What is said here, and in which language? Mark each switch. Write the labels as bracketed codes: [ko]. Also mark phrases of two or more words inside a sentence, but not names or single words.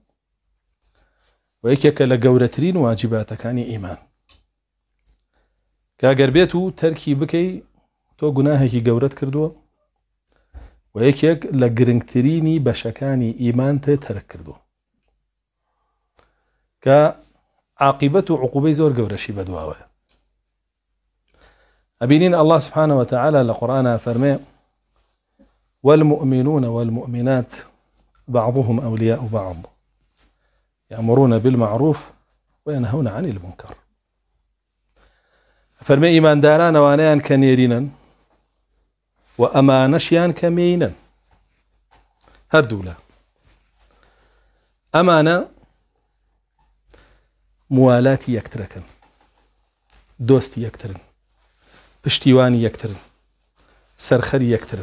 [ckb] و یەکێکە لە گەورەترین واجباتەکانی ئیمان کە ئەگەر بێت و تەرکی بکەی تۆ گوناهێکی گەورەت کردووە و یەکێک لە گرنگترینی بەشەکانی ئیمانتە تەرک کردووە کە عاقبەت و عقوبەی زۆر گەورەشی بەدواوەیە. ئەبینین [ar] الله سبحانه وتعالى [ckb] لە قورئانە فەرمێ [ar] والمؤمنون والمؤمنات بعضهم أولياء بعض يأمرون بالمعروف وينهون عن المنكر. [ckb] فەرمێ ئیمانداران ئەوانەیان کە نێرینن و ئەمانەشیان کە مێینن هەردوو لە ئەمانە موالاتی یەکترەکەن، دۆستی یەکترن، پشتیوانی یەکترن، سەرخەری یەکترن.